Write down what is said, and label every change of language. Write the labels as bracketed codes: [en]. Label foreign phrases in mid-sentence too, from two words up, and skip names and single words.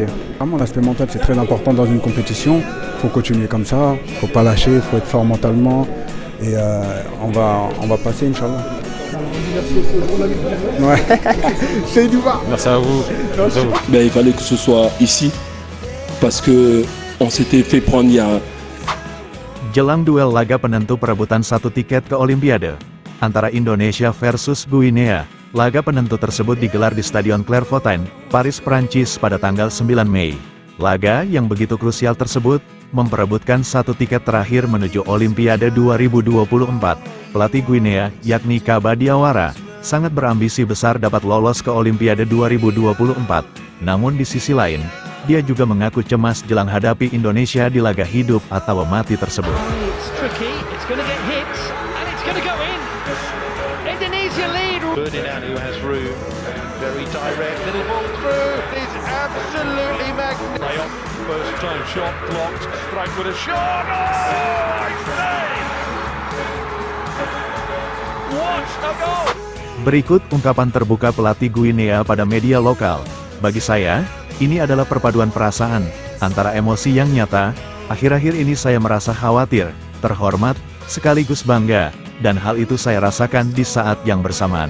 [fr] Vraiment l'aspect mental c'est très important dans une compétition. Il faut continuer comme ça, il ne faut pas lâcher, il faut être fort mentalement et on va passer Inch'Allah. Ouais. C'est du bas. Merci à vous. Merci à vous. Ben, il fallait que ce soit ici parce que on s'était fait prendre il y a. [id] Jelang duel laga penentu perebutan satu tiket ke Olimpiade antara Indonesia versus Guinea, laga penentu tersebut digelar di Stadion Clairefontaine, Paris, Prancis pada tanggal 9 Mei. Laga yang begitu krusial tersebut memperebutkan satu tiket terakhir menuju Olimpiade 2024. Pelatih Guinea, yakni Kaba Diawara, sangat berambisi besar dapat lolos ke Olimpiade 2024. Namun di sisi lain, dia juga mengaku cemas jelang hadapi Indonesia di laga hidup atau mati tersebut. [en] Ferdinand, who has room, very direct, little ball through. First time shot blocked. Frank with a shot. Oh, it's saved! What a goal! [id] Berikut ungkapan terbuka pelatih Guinea pada media lokal. Bagi saya, ini adalah perpaduan perasaan antara emosi yang nyata. Akhir-akhir ini saya merasa khawatir, terhormat, sekaligus bangga, dan hal itu saya rasakan di saat yang bersamaan.